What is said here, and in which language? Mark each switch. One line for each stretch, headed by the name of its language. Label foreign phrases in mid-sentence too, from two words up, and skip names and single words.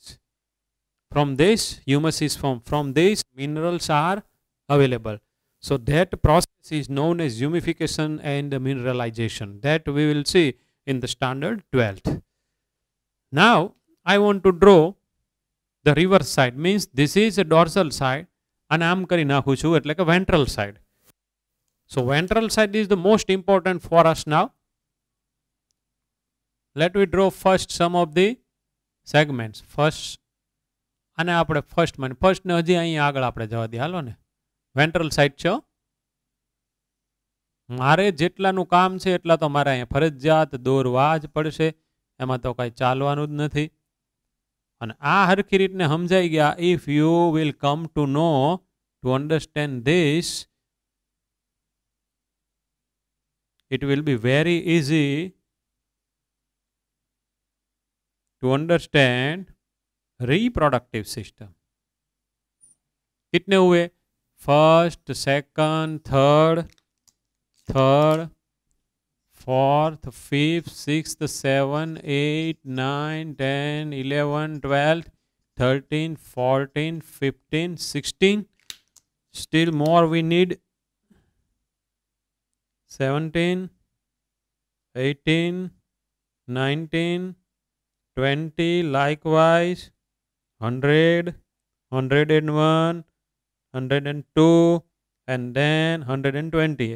English: From this humus is formed, from this minerals are available. So that process is known as humification and mineralization. That we will see in the standard 12th. Now I want to draw the reverse side, means this is a dorsal side and I am
Gujarati: કરી નાખું છું એટલે કે
English: ventral side. So ventral side is the most important for us now. Let me draw first some of the segments.
Gujarati: First અને આપણે first ને હજી અહીં આગળ આપણે જવા દઈએ, હાલો ને.
English: ventral side
Gujarati: છે. મારે જેટલાનું કામ છે એટલા તો મારે અહીંયા ફરજિયાત દોરવા જ પડશે, એમાં તો કાંઈ ચાલવાનું જ નથી. અને આ હરખી રીતને સમજાઈ ગયા.
English: if you will come to know to understand this, it will be very easy to understand reproductive system.
Hindi: कितने हुए?
English: First, second, third, fourth, fifth, sixth, 7, 8, 9, 10, 11, 12, 13, 14, 15, 16. Still more we need. 17, 18, 19, 20, likewise, 100, 101, 102, and then 120th.